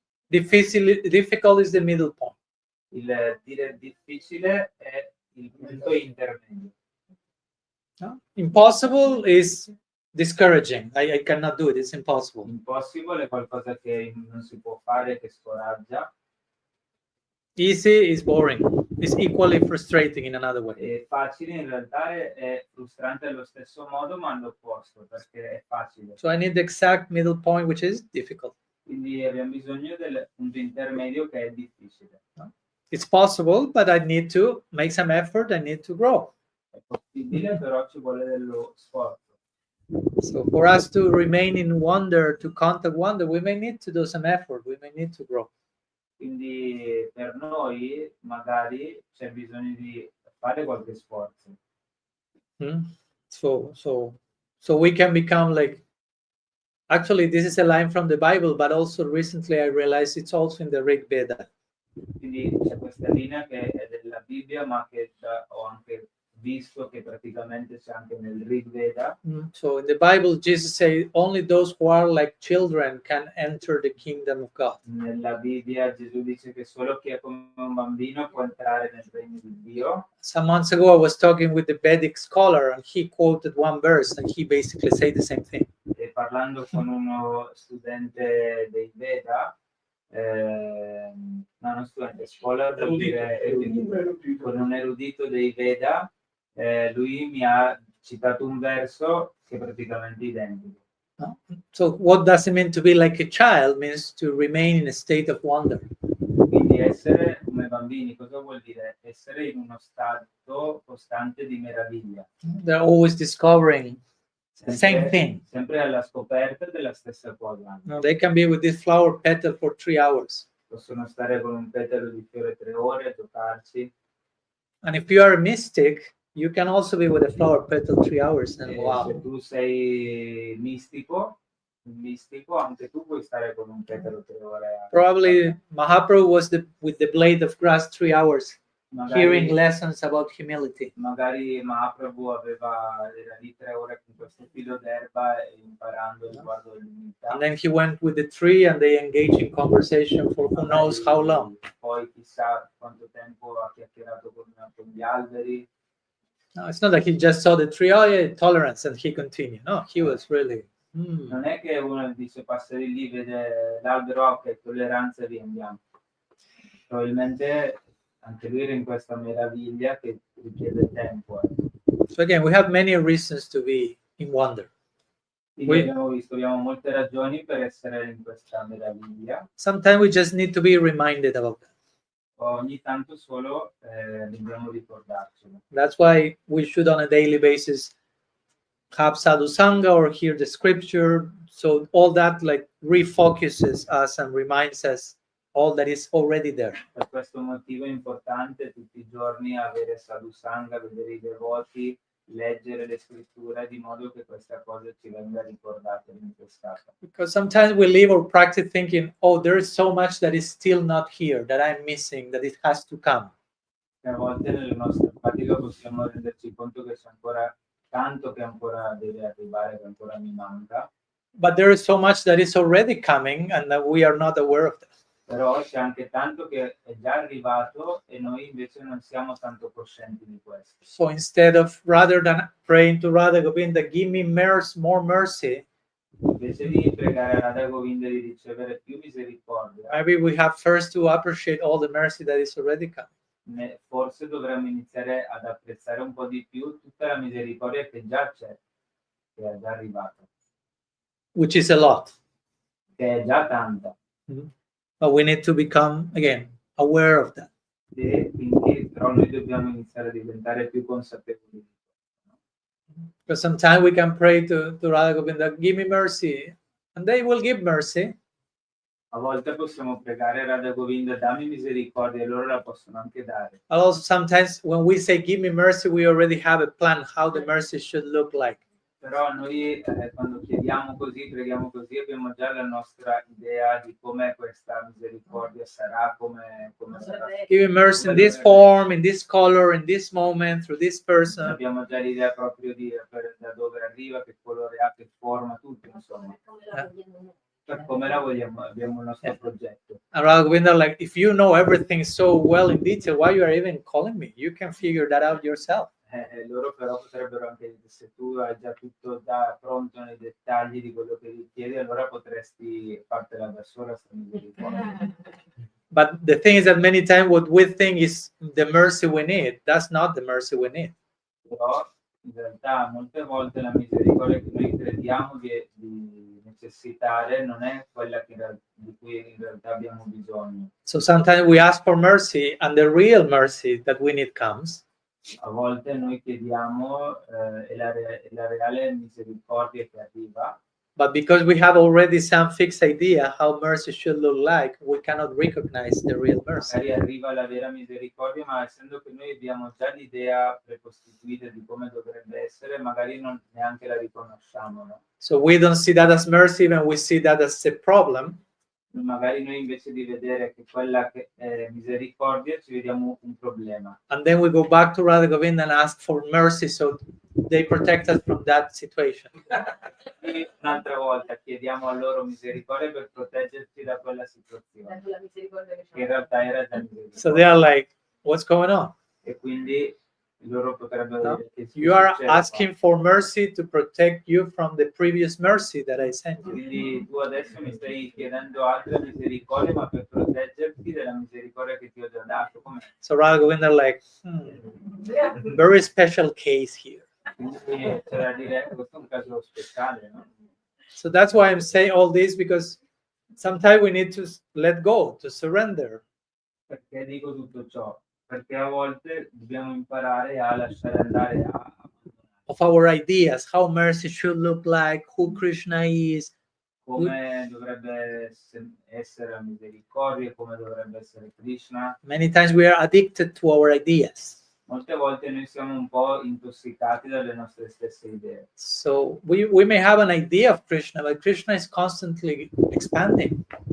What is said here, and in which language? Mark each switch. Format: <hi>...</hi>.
<en>Difficult is the middle point.</en> <it>Il dire difficile è il punto intermedio. No?</it> <en>Impossible is discouraging. I cannot do it. It's impossible.</en> <it>Impossibile è qualcosa che non si può fare, che scoraggia.</it> <en>Easy is boring. It's equally frustrating in another way.</en> <it>E facile in realtà è frustrante allo stesso modo, ma all'opposto, perché è facile.</it> <en>So I need the exact middle point, which is difficult.</en> <it>Quindi abbiamo bisogno del punto intermedio che è difficile.</it> <en>It's possible, but I need to make some effort. I need to grow.</en> <it>È possibile, però ci vuole dello sforzo.</it> <en>So for us to remain in wonder, to contact wonder, we may need to do some effort. We may need to grow.</en> <it>Quindi per noi magari c'è bisogno di fare qualche sforzo.</it> <en>So we can become like. Actually, this is a line from the Bible, but also recently I realized it's also in the Rig Veda.</en> <it>Quindi c'è questa linea che è della Bibbia, ma che ho anche visto che praticamente c'è anche nel Rig Veda.</it> <en>So in the Bible, Jesus says only those who are like children can enter the kingdom of God.</en> <it>Nella Bibbia Gesù dice che solo chi è come un bambino può entrare nel regno di Dio.</it> <en>Some months ago, I was talking with the Vedic scholar, and he quoted one verse, and he basically said the same thing.</en> <it>E parlando con uno studente dei Veda, no, non studente, scholar, vuol dire erudito, con un erudito dei Veda, lui mi ha citato un verso che è praticamente identico. No?</it> <en>So what does it mean to be like a child? Means to remain in a state of wonder.</en> <it>Quindi essere come bambini, cosa vuol dire? Essere in uno stato costante di meraviglia.</it> <en>They're always discovering the same thing.</en> <it>Sempre alla scoperta della stessa cosa.</it> <en>No, they can be with this flower petal for 3 hours.</en> <it>Possono stare con un petalo di fiore 3 ore, giocarci.</it> <en>And if you are a mystic, you can also be with a flower petal 3 hours. And</en> <it>Se</it> <en>wow.</en> <it>tu sei mistico, un mistico, anche tu puoi stare con un petalo 3 ore.</it> <en>Probably Mahaprabhu was with the blade of grass 3 hours, hearing lessons about humility.</en> <it>Magari Mahaprabhu era lì 3 ore con questo filo d'erba e imparando riguardo all'umiltà.</it> <en>And then he went with the tree and they engaged in conversation for who knows how long.</en> <it>Poi chissà quanto tempo ha chiacchierato con gli alberi.</it> <en>No, it's not like he just saw the tree, oh yeah, tolerance, and he continued. No, he was really.</en> <it>Non è che uno dice passa di lì, vede l'albero, ok, tolleranza e via andiamo. Probabilmente anche lui era in questa meraviglia che richiede tempo.</it> <en>So again, we have many reasons to be in wonder.</en> <it>Quindi abbiamo molte ragioni per essere in questa meraviglia.</it> <en>Sometimes we just need to be reminded about that.</en> <it>Ogni tanto solo dobbiamo ricordarcelo.</it> <en>That's why we should on a daily basis have sadhu sangha or hear the scripture. So all that like refocuses us and reminds us all that is already there.</en> <it>Per questo motivo è importante tutti i giorni avere sadhu sangha, vedere i devoti, leggere le scritture di modo che questa cosa ci venga ricordata e rinfrescata.</it> <en>Because sometimes we live or practice thinking, oh, there is so much that is still not here, that I'm missing, that it has to come.</en> <it>che a volte nella nostra pratica possiamo renderci conto che c'è ancora tanto che ancora deve arrivare, che ancora mi manca.</it> <en>But there is so much that is already coming and that we are not aware of that.</en> <it>Però c'è anche tanto che è già arrivato e noi invece non siamo tanto coscienti di questo.</it> <en>So instead of, rather than praying to Radha Govinda, give me more mercy,</en> <it>Invece di pregare a Radha Govinda di ricevere più misericordia,</it> <en>maybe we have first to appreciate all the mercy that is already coming.</en> <it>forse dovremmo iniziare ad apprezzare un po' di più tutta la misericordia che già c'è, che è già arrivata,</it> <en>Which is a lot.</en> <it>che è già tanta.</it> <en>But we need to become, again, aware of that.</en> <it>E quindi però noi dobbiamo iniziare a diventare più consapevoli.</it> <en>Because sometimes we can pray to Radha Govinda, give me mercy, and they will give mercy.</en> <it>A volte possiamo pregare Radha Govinda, dammi misericordia, e loro la possono anche dare.</it> <en>But also sometimes when we say give me mercy, we already have a plan how the mercy should look like.</en> <it>Però noi quando chiediamo così, preghiamo così, abbiamo già la nostra idea di come questa misericordia sarà, come sarà.</it> <en>Give me mercy in this form, in this color, in this moment, through this person.</en> <it>Abbiamo già l'idea proprio di da dove arriva, che colore ha, che forma, tutto, insomma. Per come la vogliamo, abbiamo il nostro progetto.</it> <en>And Radha Govinda, like, if you know everything so well in detail, why you are even calling me? You can figure that out yourself.</en> <it>Loro però potrebbero anche dire, se tu hai già tutto da pronto nei dettagli di quello che gli chiedi, allora potresti fartela da sola se non mi ricordi.</it> <en>But the thing is that many times what we think is the mercy we need, that's not the mercy we need.</en> <it>Però in realtà molte volte la misericordia che noi crediamo di necessitare non è quella di cui in realtà abbiamo bisogno.</it> <en>So sometimes we ask for mercy and the real mercy that we need comes.</en> <it>A volte noi chiediamo e la reale misericordia che arriva.</it> <en>But because we have already some fixed idea how mercy should look like, we cannot recognize the real mercy.</en> <it>Magari arriva la vera misericordia, ma essendo che noi abbiamo già l'idea precostituita di come dovrebbe essere, magari non neanche la riconosciamo, no?</it> <en>So we don't see that as mercy, even we see that as a problem.</en> <it>Magari noi invece di vedere che quella che è misericordia ci vediamo un problema.</it> <en>And then we go back to Radha Govinda and ask for mercy so they protect us from that situation.</en> <it>E un'altra volta chiediamo a loro misericordia per proteggerci da quella situazione. Che in realtà era già misericordia.</it> <en>So they are like, what's going on?</en> <it>E quindi loro potrebbero dire che</it> <en>you are asking for mercy to protect you from the previous mercy that I sent you.</en> <it>Quindi tu adesso mi stai chiedendo altra misericordia, ma per proteggerti della misericordia che ti ho già dato. Com'è?</it> <en>So Radha Govinda like, very special case here.</en> <it>Quindi c'è da dire, questo è un caso speciale, no?</it> <en>So that's why I'm saying all this, because sometimes we need to let go, to surrender.</en> <it>Perché dico tutto ciò? Perché a volte dobbiamo imparare a lasciare andare</it> <en>of our ideas, how mercy should look like, who Krishna is,</en> <it>come dovrebbe essere la misericordia, come dovrebbe essere Krishna.</it> <en>Many times we are addicted to our ideas.</en> <it>Molte volte noi siamo un po' intossicati dalle nostre stesse idee.</it> <en>So we may have an idea of Krishna, but Krishna is constantly expanding.</en>